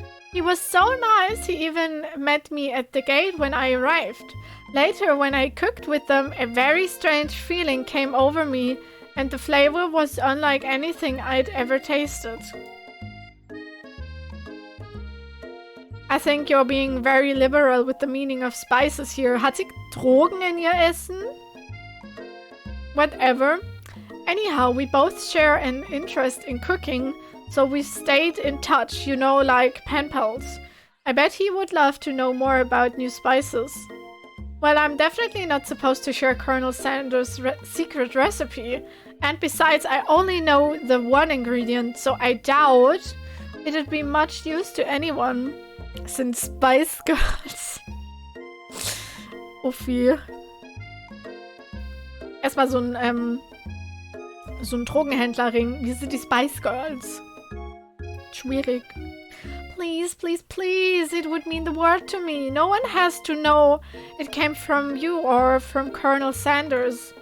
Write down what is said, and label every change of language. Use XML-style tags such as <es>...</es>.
<en>He was so nice, he even met me at the gate when I arrived. Later, when I cooked with them, a very strange feeling came over me, and the flavor was unlike anything I'd ever tasted. I think you're being very liberal with the meaning of spices here.</en> <de>Hat sie Drogen in ihr Essen?</de> <en>Whatever. Anyhow, we both share an interest in cooking, so we stayed in touch, you know, like pen pals. I bet he would love to know more about new spices. Well, I'm definitely not supposed to share Colonel Sanders' secret recipe. And besides, I only know the one ingredient, so I doubt it'd be much use to anyone.</en> <de>Sind Spice Girls. Uffi. Erstmal so ein Drogenhändlerring. Wie sind die Spice Girls? Schwierig.</de> <en>Please, please, please. It would mean the world to me. No one has to know it came from you or from Colonel Sanders.</en>